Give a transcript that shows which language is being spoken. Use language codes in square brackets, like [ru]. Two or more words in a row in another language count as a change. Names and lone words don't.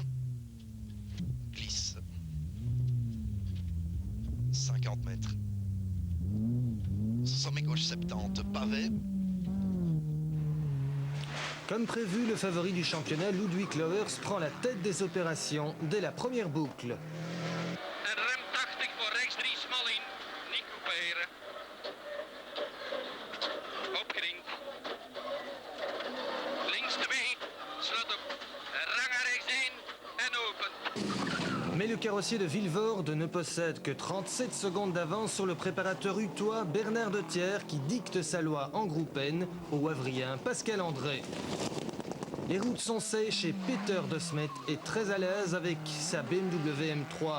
[fr] Glisse. 50 mètres. Sommet gauche 70, pavé. Comme prévu, le favori du championnat, Ludwig Lauwers, prend la tête des opérations dès la première boucle. [nl] En rem 80 voor rechts 3 smal in. Niet couperen. Opgeringd. Links 2. Slot op. Rang naar rechts 1. En open. [fr] Mais le carrossier de Vilvoorde ne possède que 37 secondes d'avance sur le préparateur utois Bernard de Thiers qui dicte sa loi en groupe N au Wavrien Pascal André. Les routes sont sèches et Peter de Smet est très à l'aise avec sa BMW M3.